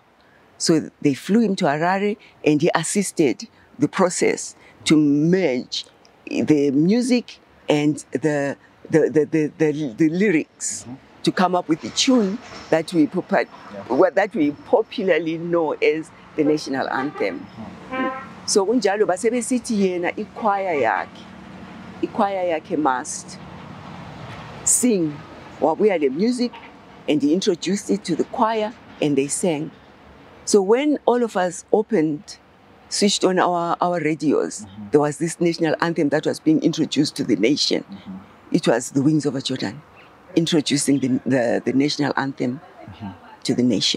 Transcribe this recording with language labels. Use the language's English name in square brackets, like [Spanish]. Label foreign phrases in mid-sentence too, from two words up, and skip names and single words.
[English] So they flew him to Harare, and he assisted the process to merge the music and the lyrics to come up with the tune that we popularly know as the national anthem. So [North Ndebele] unjalo basebesithi yena ichoir yakhe [English] must sing [North Ndebele] wabuya le [English] music, and he introduced it to the choir, and they sang. So when all of us switched on our radios, there was this national anthem that was being introduced to the nation. It was the Wings Over Jordan introducing the national anthem to the nation.